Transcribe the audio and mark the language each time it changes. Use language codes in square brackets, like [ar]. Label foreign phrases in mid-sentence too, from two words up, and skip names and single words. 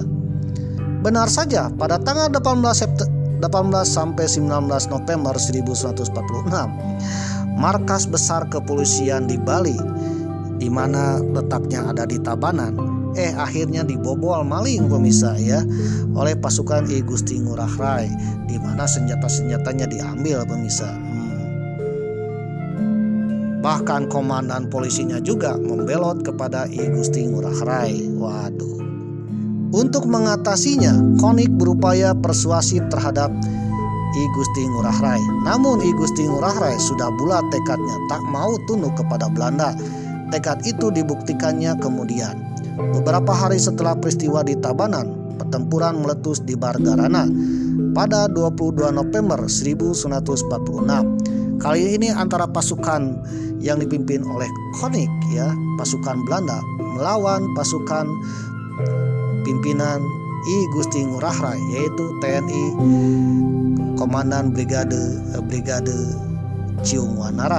[id] Benar saja, pada tanggal 18 sampai 19 November 1946, markas besar kepolisian di Bali di mana letaknya ada di Tabanan, akhirnya dibobol maling pemirsa ya oleh pasukan I Gusti Ngurah Rai, di mana senjata-senjatanya diambil pemirsa. Bahkan komandan polisinya juga membelot kepada I Gusti Ngurah Rai. Waduh. Untuk mengatasinya, Konik berupaya persuasif terhadap I Gusti Ngurah Rai. Namun I Gusti Ngurah Rai sudah bulat tekadnya tak mau tunduk kepada Belanda. Tekad itu dibuktikannya kemudian. Beberapa hari setelah peristiwa di Tabanan, pertempuran meletus di Bargarana pada 22 November 1946. Kali ini antara pasukan yang dipimpin oleh Konik ya, pasukan Belanda melawan pasukan pimpinan I Gusti Ngurah Rai, yaitu TNI Komandan Brigade Ciung Wanara.